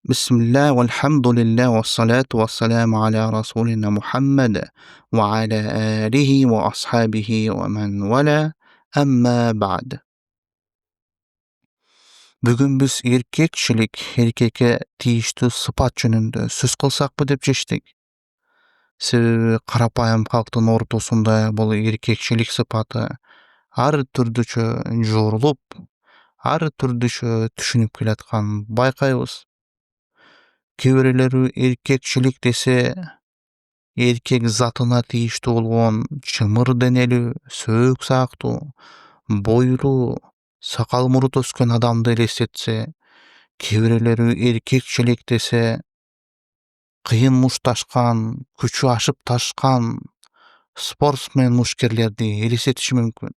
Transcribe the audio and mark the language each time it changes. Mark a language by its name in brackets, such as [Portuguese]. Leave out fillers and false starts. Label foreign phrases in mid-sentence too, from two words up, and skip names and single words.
[Arabic] بسم الله والحمد لله والصلاة والسلام على رسولنا محمد وعلى آله وأصحابه ومن والاه أما بعد. [Kyrgyz] Бүгүн биз эркекке тийиштүү sıfat жөнүндө сөз кылсакпы деп чечтик. Себеби карапайым калктын ортосунда бул эркекчилик сыпаты ар түрдүчө жорулуп, ар түрдүчө түшүнүп келатканын байкайбыз. Кээ бирөөлөрү эркекчилик десе эркек затына тийиштүү болгон чымыр денелүү, сөөк саактуу, бойлуу, сакал мурут өскөн адамды элестетсе, кээ бирөөлөрү эркекчилик десе кыйын мушташкан, күчү ашып ташкан спортсмен мушкерлерди элестетиши мүмкүн.